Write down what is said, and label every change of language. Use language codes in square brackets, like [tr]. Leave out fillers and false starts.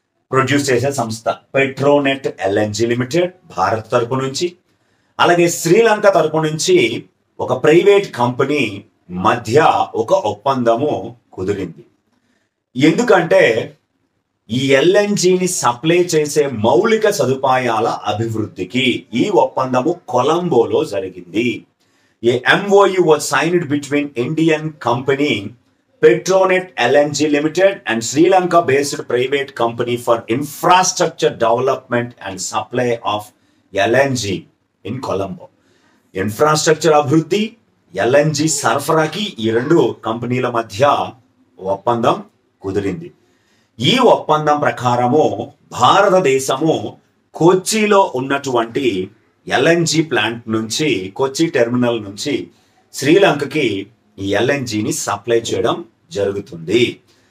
[te] Produce చేసే సంస్థ Petronet LNG limited Bharat తరపు నుంచి, అలాగే శ్రీలంక తరపు నుంచి ఒక ప్రైవేట్ కంపెనీ మధ్య ఒక ఒప్పందము కుదిరింది. ఎందుకంటే ఈ LNGని సప్లై చేసే మౌలిక సదుపాయాల అభివృద్ధికి ఈ ఒప్పందము కొలంబోలో జరిగింది. [en] A MOU was signed between Indian company Petronet LNG Limited and Sri Lanka based private company for infrastructure development and supply of LNG in Colombo. [te] Infrastructure అభివృద్ధి, LNG సరఫరాకి ఈ రెండు కంపెనీల మధ్య ఒప్పందం కుదిరింది. ఈ ఒప్పందం ప్రకారము భారతదేశము కొచ్చిలో ఉన్నటువంటి LNG ప్లాంట్ నుంచి, కొచ్చి టెర్మినల్ నుంచి శ్రీలంకకి ఈ LNGని సప్లై చేయడం జరుగుతుంది.